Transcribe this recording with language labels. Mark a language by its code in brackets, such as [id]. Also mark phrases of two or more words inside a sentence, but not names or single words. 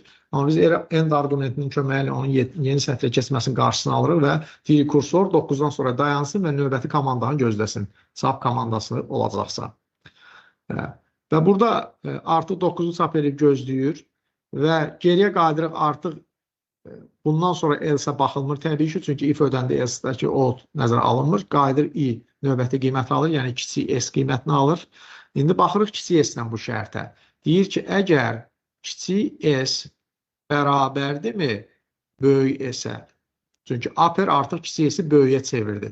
[az] Amma biz end argumentinin köməyi ilə onun yeni sətrə keçməsinin qarşısını alırıq və deyirik kursor 9-dan sonra dayansın və növbəti komandanı gözləsin. Çap komandası olacaqsa. Və burada artıq 9-u çap edib gözləyir və geriyə qayıdırıq artıq bundan sonra else baxılmır təbii ki, çünki if ödəndə else-dəki out nəzərə alınmır. Qayıdır i növbəti qiyməti alır, yəni kiçik s qiymətini alır. İndi baxırıq kiçik s-dən bu şərtə. Deyir ki, əgər kiçik s bərabərdirmi böyük s-ə? Çünki upper artıq kiçik s-i böyüyə çevirdi.